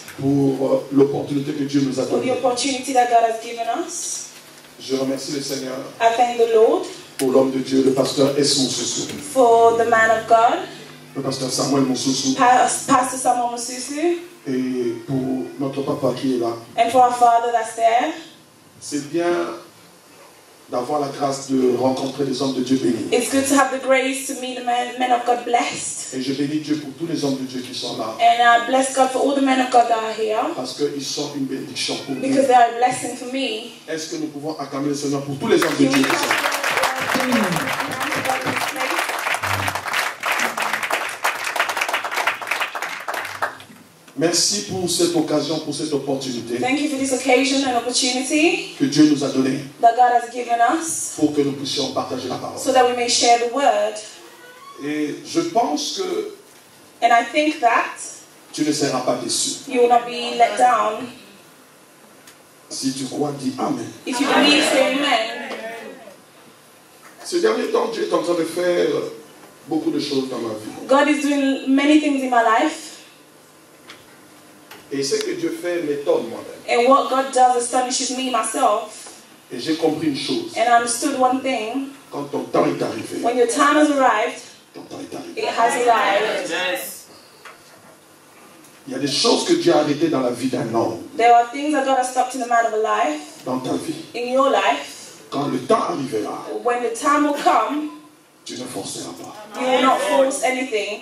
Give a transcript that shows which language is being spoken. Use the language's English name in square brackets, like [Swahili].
[French] pour l'opportunité que Dieu nous a [English] for the [French] donnée. [English] opportunity that God has given us. [French] Je remercie le Seigneur [English] I thank the Lord [French] pour l'homme de Dieu, le pasteur S. Moussoussou, [English] for the man of God, [French] le pasteur Samuel Moussoussou, [English] Pastor Samuel Mususu, [French] et pour notre papa qui est là. [English] and for our father that's there. [French] C'est bien d'avoir la grâce de rencontrer des hommes de Dieu bénis. [English] It's good to have the grace to meet the men of God blessed. [French] Et je bénis Dieu pour tous les hommes de Dieu qui sont là, [English] And I bless God for all the men of God that are here [French] parce qu'ils sont une bénédiction pour nous. [English] because they are a blessing for me. [French] Est-ce que nous pouvons acclamer le Seigneur pour tous les hommes de [English] Can we [French] Dieu [English] clap [French] qui sont là? [English] for the men of God in this place? [French] Merci pour cette occasion, pour cette opportunité [English] Thank you for this occasion and opportunity [French] que Dieu nous a donnée [English] that God has given us [French] pour que nous puissions partager la parole. [English] so that we may share the word. [French] Et je pense que [English] And I think that [French] tu ne seras pas déçu. [English] you will not be let down. [French] Si tu crois, dis Amen. [English] If you believe, say amen. [French] Ce dernier temps, Dieu est en train de faire beaucoup de choses dans ma vie. [English] God is doing many things in my life. [French] Et ce que Dieu fait m'étonne moi-même. [English] And what God does astonishes me myself. [French] Et j'ai compris une chose. [English] And I understood one thing. [French] Quand ton temps est arrivé, [English] When your time has arrived, [French] ton temps est arrivé. [English] it has arrived. [French] Il y a des choses que Dieu a arrêtées dans la vie d'un homme, [English] There are things that God has stopped in the man of a life, [French] dans ta vie. [English] in your life. [French] Quand le temps arrivera, [English] When the time will come, [French] tu ne forceras pas. [English] you will not force anything.